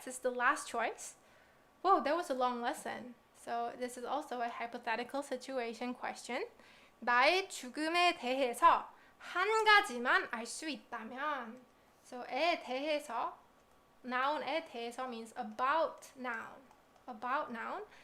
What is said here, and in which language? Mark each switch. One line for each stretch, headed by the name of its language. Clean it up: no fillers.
English: This is the last choice. Whoa, that was a long lesson. So this is also a hypothetical situation question.
Korean: 나의 죽음에 대해서 한 가지만 알 수 있다면.
English: So 에 대해서, noun에 대해서 means about noun. About noun.